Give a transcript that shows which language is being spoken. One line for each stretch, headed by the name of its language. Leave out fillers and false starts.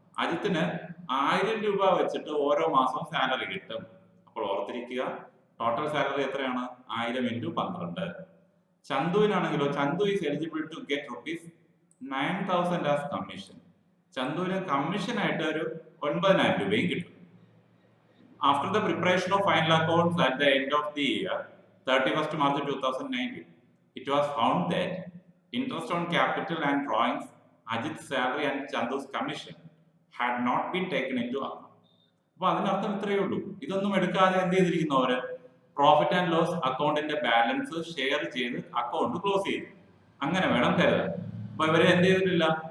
Malayalam: അജിത്തിന് 1000 രൂപ വെച്ചിട്ട് ഓരോ മാസവും സാലറി കിട്ടും. അപ്പോൾ ഓർത്തിരിക്കുക, ടോട്ടൽ സാലറി എത്രയാണ്? 1000 × 12. ചന്തുവിനാണെങ്കിലോ,
English: Chandu is eligible to get ₹9,000 as commission.
Malayalam: ചന്തുവിന് commission ആയിട്ട് ഒരു 9,000 രൂപയും കിട്ടും.
English: After the preparation of final accounts at the end of the year, 31st March 2019, it was found that interest on capital and drawings, Ajith salary and Chandu's commission had not been taken into account.
Malayalam: അപ്പൊ അതിനർത്ഥം ഇത്രയേ ഉള്ളൂ. ഇതൊന്നും എടുക്കാതെ എന്ത് ചെയ്തിരിക്കുന്നു അവര്? Profit and loss അക്കൗണ്ടിന്റെ ബാലൻസ് ഷെയർ ചെയ്ത് അക്കൗണ്ട് ക്ലോസ് ചെയ്തു. അങ്ങനെ വേണം കരുതാൻ. അപ്പൊ ഇവര് എന്ത് ചെയ്തിട്ടില്ല?